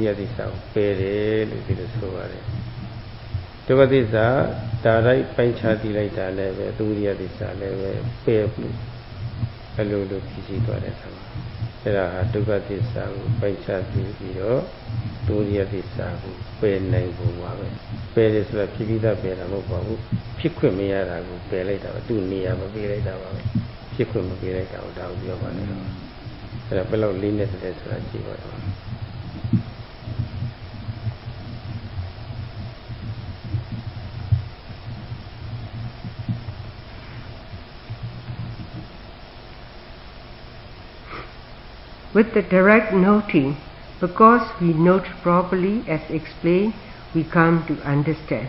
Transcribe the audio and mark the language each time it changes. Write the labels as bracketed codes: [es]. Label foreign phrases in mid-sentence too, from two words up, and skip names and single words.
[my] ယသစ္စာကိုပယ်တယ်လို့ဒီလိုဆိုပါတယ်ဒုက္ခသစ္စာဒါရိုက်ပိုင်းခြားသိလိုက်တာလည်းပဲသမုဒိယသစ္စာလည်းပဲပယ်မှုအလိုလိုဖြစ်စီသွားတဲ့အခါအဲ့ဒါဟာဒုက္ခသစ္စာကိုပိုင်းခြားသိပြီးတော့သမုဒိယသစ္စာကိုပယ်နိုင်ပုံပါပဲပယ်တယ်ဆိုတာဖြစ်ပြီးသားပယ်တာမဟုတ်ပါဘူးဖြစ်ခွင့်မရတာကိုပယ်လိုက်တာပဲသူ့နေရာမပေးလိုက်တာပါပဲဖြစ်ခွင့်မပေးလိုက်တာကိုဒါကိုပြောပါတယ်အဲ့ဒါဘယ်လောက်လေးနဲ့တည်းဆိုတာကြည့်ပါတော့ [en] With the direct noting, because we note properly as explained, we come to understand.